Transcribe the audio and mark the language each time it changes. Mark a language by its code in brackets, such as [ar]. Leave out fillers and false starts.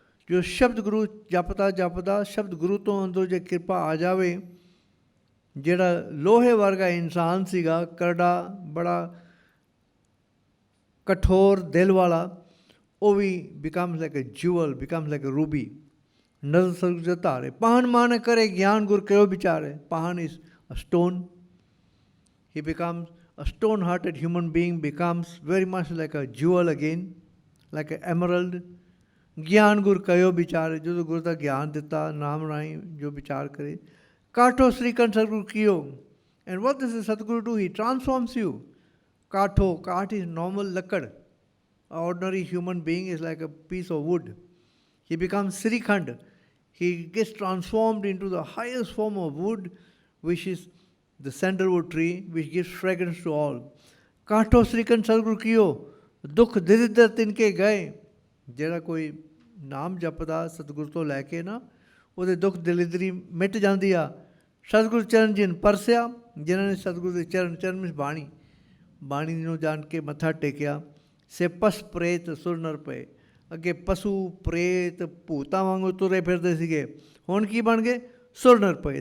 [pa] ਜੋ ਸ਼ਬਦ ਗੁਰੂ ਜਪਦਾ ਜਪਦਾ ਸ਼ਬਦ ਗੁਰੂ ਤੋਂ ਅੰਦਰੋਂ ਜੇ ਕਿਰਪਾ ਆ ਜਾਵੇ, ਜਿਹੜਾ ਲੋਹੇ ਵਰਗਾ ਇਨਸਾਨ ਸੀਗਾ, ਕਰੜਾ, ਬੜਾ ਕਠੋਰ ਦਿਲ ਵਾਲਾ, ਉਹ ਵੀ [en] Becomes like a jewel, becomes like a ruby. [pa] ਨਜ਼ਰ ਸਰਗ ਜਦ ਧਾਰੇ। ਪਾਹਨ ਮਾਨ ਕਰੇ ਗਿਆਨ ਗੁਰ ਕਿਉ ਵਿਚਾਰੇ। [en] ਪਾਹਨ is a stone. He becomes a stone-hearted human being, becomes very much like a jewel again, like an emerald. [pa] ਗਿਆਨ ਗੁਰ ਕਯੋ ਵਿਚਾਰੇ। ਜਦੋਂ ਗੁਰੂ ਦਾ ਗਿਆਨ ਦਿੱਤਾ, ਨਾਮ ਰਾਹੀਂ ਜੋ ਵਿਚਾਰ ਕਰੇ। ਕਾਠੋ ਸ੍ਰੀਕੰਠ ਸਤਿਗੁਰੂ ਕੀਓ। [en] And what does the Satguru do? He transforms you. Katho, kath is normal lakkad. An ordinary human being is like a piece of wood. He becomes Srikhand. He gets transformed into the highest form of wood, which is the sandalwood tree, which gives fragrance to all. [pa] Katho Srikhand Satguru Kiyo. Dukh diridhar tinke gaye. ਜਿਹੜਾ ਕੋਈ ਨਾਮ ਜਪਦਾ ਸਤਿਗੁਰੂ ਤੋਂ ਲੈ ਕੇ ਨਾ, ਉਹਦੇ ਦੁੱਖ ਦਲਿਦਰੀ ਮਿਟ ਜਾਂਦੀ ਆ। ਸਤਿਗੁਰੂ ਚਰਨ ਜਿਨ ਪਰਸਿਆ, ਜਿਨ੍ਹਾਂ ਨੇ ਸਤਿਗੁਰੂ ਦੇ ਚਰਨ, ਚਰਨ ਵਿੱਚ ਬਾਣੀ, ਬਾਣੀ ਨੂੰ ਜਾਣ ਕੇ ਮੱਥਾ ਟੇਕਿਆ। ਸੇ ਪਸ ਪ੍ਰੇਤ ਸੁਰ ਨਰ ਪਏ। ਅੱਗੇ ਪਸ਼ੂ ਪ੍ਰੇਤ ਭੂਤਾਂ ਵਾਂਗੂ ਤੁਰੇ ਫਿਰਦੇ ਸੀਗੇ, ਹੁਣ ਕੀ ਬਣ ਗਏ? ਸੁਰ ਨਰ ਪਏ।